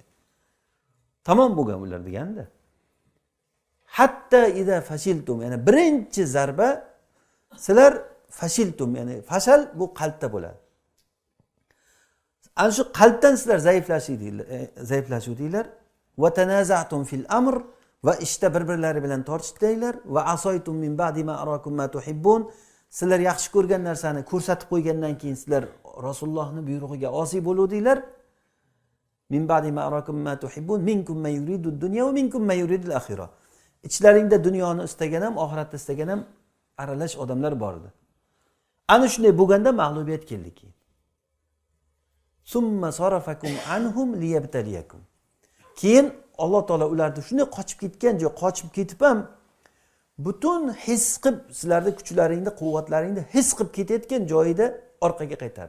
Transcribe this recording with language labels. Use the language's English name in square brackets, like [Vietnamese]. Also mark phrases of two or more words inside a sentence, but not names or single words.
[Uzbek] Tamom bo'lgan ular deganda. [Arabic] حتى إذا فشلتم, [Uzbek] ya'ni birinchi zarba sizlar fashiltum, ya'ni fashal bu qalbda bo'ladi. Ana shu qalbdan sizlar zaiflashuvdinglar. [Arabic] وتنازعتم في الأمر, [Uzbek] va ishda bir-birlari bilan tortishdinglar. [Arabic] وعصيتم من بعد ما أراكم ما تحبون. [Uzbek] Sizlar yaxshi ko'rgan narsani ko'rsatib qo'ygandan keyin sizlar Rasulullohning buyrug'iga osiy bo'luvdinglar. [Arabic] من بعد ما أراكم ما تحبون منكم من يريد الدنيا ومنكم من يريد الآخرة. [Uzbek] İchlaringda dunyoni istagan ham, oxiratni istagan ham aralash odamlar bor edi. Ana shunday bo'lganda mag'lubiyat keldi keyin. [Arabic] ثم صرفكم عنهم ليبتليكم. [Uzbek] Keyin Alloh taolo ularni shunday qochib ketgan joy, qochib ketib ham butun his qilib, sizlarning kuchlaringni, quvvatlaringni his qilib ketayotgan joyida orqaga qaytardi.